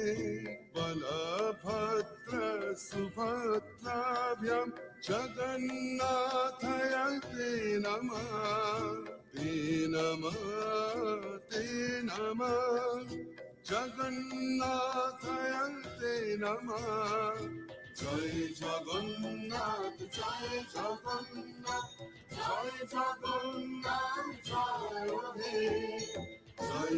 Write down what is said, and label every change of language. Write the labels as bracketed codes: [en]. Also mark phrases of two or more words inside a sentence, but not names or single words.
[sa] बलभद्र सुभद्राभ्यां जगन्नाथाय ते नमः ते नमः ते नमः जगन्नाथाय ते नमः [bn] জয় জগন্নাথ জয় জগন্নাথ জয় জগন্নাথ জয় হে জয়